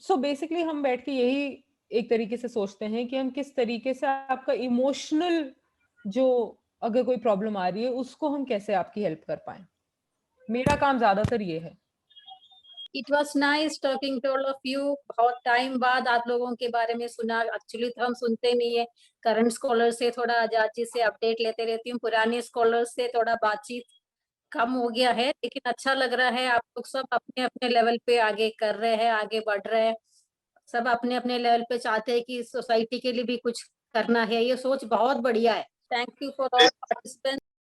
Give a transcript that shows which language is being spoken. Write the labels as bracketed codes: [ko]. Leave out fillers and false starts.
[hi] So basically हम बैठ के यही एक तरीके से सोचते हैं कि हम किस तरीके से आपका इमोशनल जो अगर कोई प्रॉब्लम आ रही है उसको हम कैसे आपकी हेल्प कर पाए। मेरा काम ज्यादातर ये है। [en] It was nice talking to all of you. [hi] बहुत टाइम बाद आप लोगों के बारे में सुना। एक्चुअली तो हम सुनते नहीं है, करंट स्कॉलर से थोड़ा आजाद जी से अपडेट लेते रहती हूँ, पुराने स्कॉलर से थोड़ा बातचीत कम हो गया है, लेकिन अच्छा लग रहा है। आप लोग सब अपने अपने लेवल पे आगे कर रहे हैं, आगे बढ़ रहे हैं, सब अपने अपने लेवल पे चाहते हैं कि सोसाइटी के लिए भी कुछ करना है। ये सोच बहुत बढ़िया है। [en] Thank you for all participants.